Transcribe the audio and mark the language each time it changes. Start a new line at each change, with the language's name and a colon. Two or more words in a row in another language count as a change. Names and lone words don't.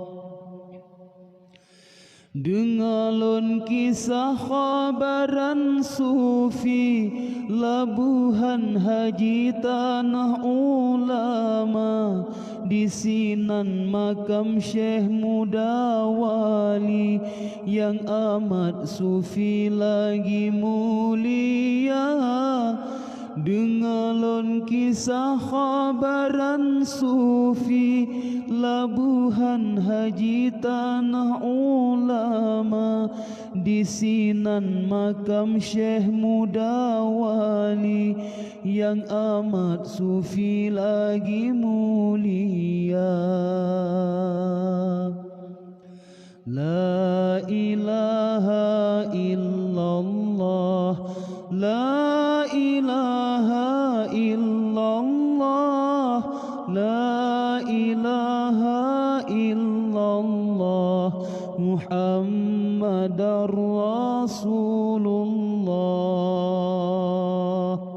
Achinese: Dengalon kisah khabaran sufi, labuhan haji tanah ulama, di sinan makam Syekh Muda Wali, yang amat sufi lagi mulia. Dengalon kisah khabaran sufi, labuhan haji tanah ulama, di sinan makam Syekh Muda Wali, yang amat sufi lagi mulia.
Arabic: لا إله إلا الله، لا إله إلا الله، لا إله إلا الله، محمد رسول الله.